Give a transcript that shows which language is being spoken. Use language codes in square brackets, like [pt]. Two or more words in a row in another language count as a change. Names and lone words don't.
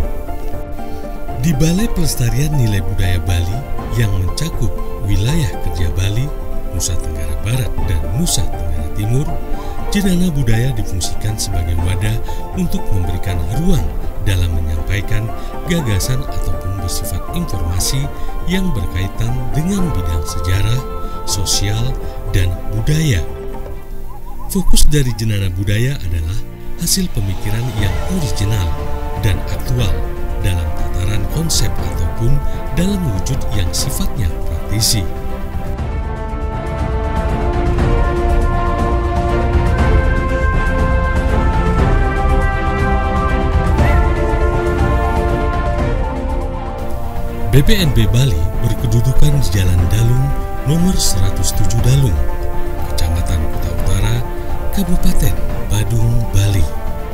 [id] Di Balai Pelestarian Nilai Budaya Bali yang mencakup wilayah kerja Bali, Nusa Tenggara Barat, dan Nusa Tenggara Timur, Jendana Budaya difungsikan sebagai wadah untuk memberikan ruang dalam menyampaikan gagasan ataupun bersifat informasi yang berkaitan dengan bidang sejarah, sosial, dan budaya. Fokus dari Jendana Budaya adalah hasil pemikiran yang original dan aktual dalam tataran konsep ataupun dalam wujud yang sifatnya praktisi. BPNB Bali berkedudukan di Jalan Dalung nomor 107 Dalung, Kecamatan Kota Utara, Kabupaten Badung, Bali.